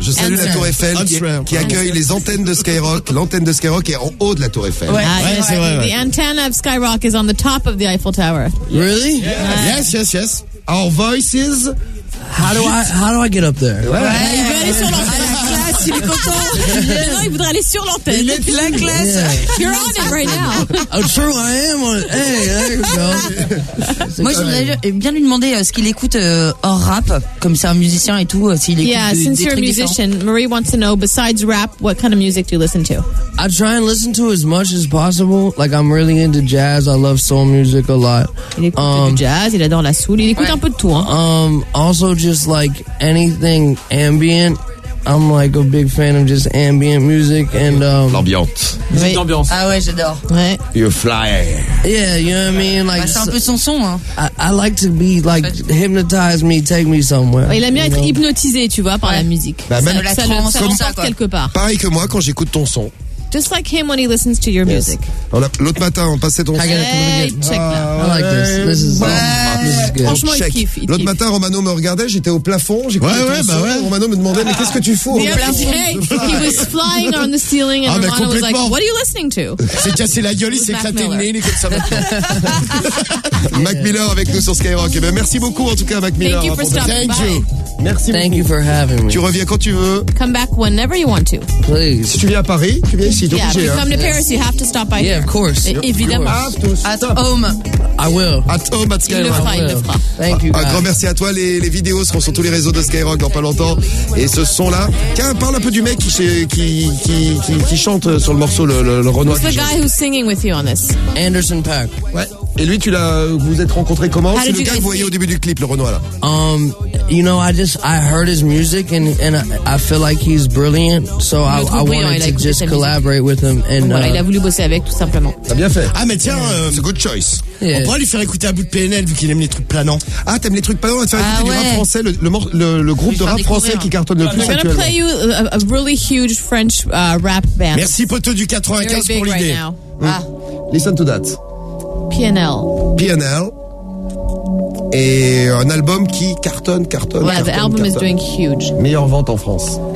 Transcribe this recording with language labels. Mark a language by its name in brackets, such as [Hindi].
[French] Je salue la Tour Eiffel qui accueille les antennes de Skyrock. L'antenne de Skyrock est en haut de la Tour Eiffel. Ouais, c'est vrai. [English] The antenne of Skyrock is on the top of the Eiffel Tower. Really? Yeah. Yes. Our voices. How do I get up there? [French] Ouais. Il veut aller sur l'antenne. La classe, il est content. Non, il voudrait aller sur l'antenne. Il est la classe. [English] Yeah. You're on it right now. Oh, true, I am on it. Hey, there you go. [French] Moi, je voudrais bien lui demander ce qu'il écoute hors rap, comme c'est un musicien et tout, s'il écoute des trucs. [English] Yeah, since you're a musician, Marie wants to know, besides rap, what kind of music do you listen to? I try and listen to as much as possible. Like, I'm really into jazz. I love soul music a lot. [French] Il écoute du jazz, il adore la soul. Il écoute un peu de tout, hein. [English] Also, just like anything ambient, I'm like a big fan of just ambient music and [French] l'ambiance. Oui. L'ambiance. Ah ouais, j'adore. Ouais. [English] You fly. Yeah, you know what I mean. Like, [French] bah, c'est un peu son hein. [English] I like to be like hypnotize me, take me somewhere. [French] Il aime bien être hypnotisé, tu vois, par la musique. Bah, ça le transporte quelque part. Pareil que moi quand j'écoute ton son. [English] just like him when he listens to your music. [French] L'autre matin, on passait ton [English] son. Hey, check that. I like this. [French] Franchement, il kiffe. L'autre matin, Romano me regardait, j'étais au plafond. Ouais. Romano me demandait, mais qu'est-ce que tu fous au plafond? [English] He was flying on the ceiling and Romano was like, what are you listening to? [French] C'est cassé la gueule, il s'est éclaté une ligne comme ça maintenant. Mac Miller avec nous sur Skyrock. Merci beaucoup en tout cas, Mac Miller. [English] Thank you for stopping by. [French] Merci beaucoup. [English] Thank you for having me. [French] Tu reviens quand tu veux. [English] Come back whenever you want to. Please. [French] Si tu viens à Paris, tu viens ici. [English] Yeah, if you come to Paris, you have to stop by here. Yeah, of course. [French] Évidemment. [English] At home. I will. At home at Skyrock. [French] Il le fera, il le fera. [English] Thank you, guys. [French] Un grand merci à toi. Les vidéos seront sur tous les réseaux de Skyrock dans pas longtemps. Et ce son-là. Tiens, parle un peu du mec qui chante sur le morceau, le Renoir. [English] Who's the guy who's singing with you on this? Anderson .Paak. [French] Ouais. Et lui, vous êtes rencontré comment? C'est le gars que vous voyez au début du clip, le Renoir, là. [English] You know, I heard his music and I feel like he's brilliant, so I wanted to just collaborate with him. And [French] voilà, il a voulu bosser avec, tout simplement. T'as bien fait. Ah, mais tiens, c'est [English] good choice. [French] Yeah. On pourrait lui faire écouter un bout de PNL vu qu'il aime les trucs planants. Ah, t'aimes les trucs planants? On va te faire écouter du rap français, le groupe de rap français qui cartonne le plus actuellement. [English] I'm gonna play you a really huge French rap band. [French] Merci, poteau du 95 pour l'idée. [English] Listen to that. PNL. [French] Et un album qui cartonne. [English] Yeah, the album [French] cartonne. [English] Is doing huge. [French] Meilleure vente en France.